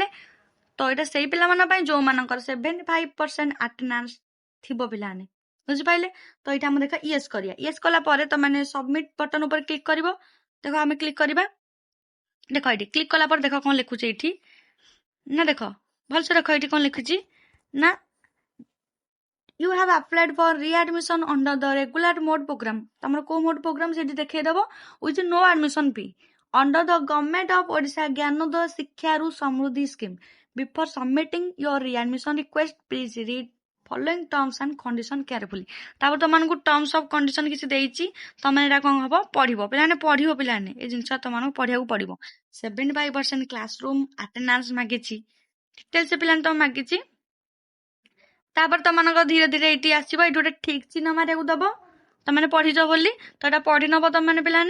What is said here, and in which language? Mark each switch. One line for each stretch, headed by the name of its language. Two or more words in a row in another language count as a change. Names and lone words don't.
Odia: ତ ଏଇଟା ସେଇ ପିଲାମାନଙ୍କ ପାଇଁ ଯୋଉମାନଙ୍କର 75% ଆଟେଣ୍ଡାନ୍ସ ଥିବ ପିଲାମାନେ, ବୁଝିପାରିଲେ? ତ ଏଇଟା ଆମେ ଦେଖ ୟେସ୍ କରିବା। ୟେସ୍ କଲା ପରେ ତମେ
English: submit button
Odia: ଉପରେ କ୍ଲିକ୍ କରିବ। ଦେଖ ଆମେ କ୍ଲିକ୍ କରିବା, ଦେଖ ଏଇଠି କ୍ଲିକ୍ କଲା ପରେ ଦେଖ କଣ ଲେଖୁଛି ଏଇଠି ନା, ଦେଖ ଭଲସେ ଦେଖ ଏଇଠି କଣ ଲେଖୁଛି ନା,
English: you have applied for readmission under the regular mode program।
Odia: ତମର କୋଉ ମୋଡ ପ୍ରୋଗ୍ରାମ ସେଠି ଦେଖେଇଦବ,
English: with no admission fee under the government of Odisha ଜ୍ଞାନୋଦୟ ଶିକ୍ଷାରୁ ସମୃଦ୍ଧି ସ୍କିମ୍। Before submitting your readmission request, please read following terms and condition carefully।
Odia: ତାପରେ ତମମାନଙ୍କୁ
English: terms of condition
Odia: କିଛି ଦେଇଛି, ତମେ ଏଇଟା କଣ ହବ ପଢିବ, ପିଲାମାନେ ପଢିବ, ପିଲାମାନେ ଏ ଜିନିଷ ତମମାନଙ୍କୁ ପଢିବାକୁ ପଡିବ। 75%
English: class room attendance
Odia: ମାଗିଛି, ଡିଟେଲ୍ସ ପିଲାମାନେ ତମେ ମାଗିଛି। ତାପରେ ତମମାନଙ୍କ ଧୀରେ ଧୀରେ ଏଇଠି ଆସିବ, ଏଇଠି ଗୋଟେ ଠିକ ଚିହ୍ନ ମାରିବାକୁ ଦବ, ତମେ ପଢିଛ ବୋଲି, ତ ଏଇଟା ପଢି ନବ ତମେ ପିଲାମାନେ।